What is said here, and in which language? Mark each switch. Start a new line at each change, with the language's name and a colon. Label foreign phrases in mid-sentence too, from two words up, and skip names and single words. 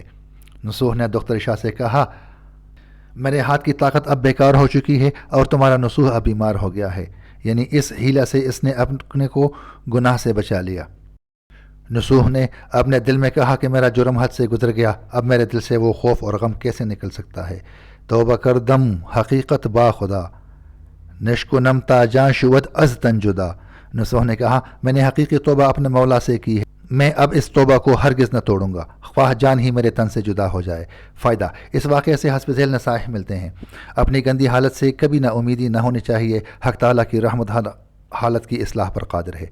Urdu: نصوح نے دختر شاہ سے کہا، میرے ہاتھ کی طاقت اب بیکار ہو چکی ہے اور تمہارا نصوح اب بیمار ہو گیا ہے، یعنی اس حیلہ سے اس نے اپنے کو گناہ سے بچا لیا۔ نصوح نے اپنے دل میں کہا کہ میرا جرم حد سے گزر گیا، اب میرے دل سے وہ خوف اور غم کیسے نکل سکتا ہے۔
Persian: توبہ کر دم حقیقت با خدا، نشک و نمتا جان شود از تن جدا۔
Urdu: نصوح نے کہا میں نے حقیقی توبہ اپنے مولا سے کی ہے، میں اب اس توبہ کو ہرگز نہ توڑوں گا، خواہ جان ہی میرے تن سے جدا ہو جائے۔ فائدہ، اس واقعے سے حسب ذیل نصائح ملتے ہیں۔ اپنی گندی حالت سے کبھی نا امیدی نہ ہونی چاہیے، حق تعالیٰ کی رحمت حالت کی اصلاح پر قادر ہے۔